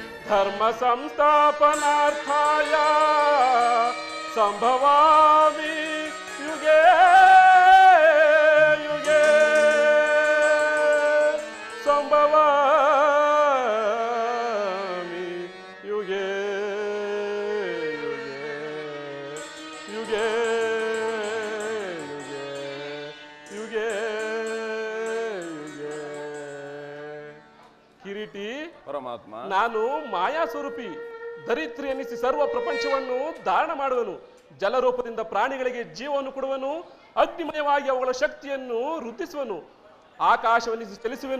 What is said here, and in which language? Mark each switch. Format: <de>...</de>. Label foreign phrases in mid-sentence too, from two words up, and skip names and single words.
<sa>ಧರ್ಮ ಸಂಸ್ಥಾಪನಾರ್ಥಾಯ ಸಂಭವಾಮಿ ಯುಗೇ ಯುಗೇ ಸಂಭವಾಮಿ ಯುಗೇ ಯುಗೇ ಯುಗೇ ಯುಗೇ ಯುಗೇ ಯುಗೇ.</sa> <kn>ಕಿರೀಟಿ, ಪರಮಾತ್ಮ, ನಾನು ಮಾಯಾ ಸ್ವರೂಪಿ, ಧರಿತ್ರಿ ಎನಿಸಿ ಸರ್ವ ಪ್ರಪಂಚವನ್ನು ಧಾರಣ ಮಾಡುವನು. ಜಲರೂಪದಿಂದ ಪ್ರಾಣಿಗಳಿಗೆ ಜೀವವನ್ನು ಕೊಡುವನು. ಅಗ್ನಿಮಯವಾಗಿ ಅವುಗಳ ಶಕ್ತಿಯನ್ನು ವೃದ್ಧಿಸುವನು. ಆಕಾಶವನಿಸಿ ಚಲಿಸುವೆನು.</kn>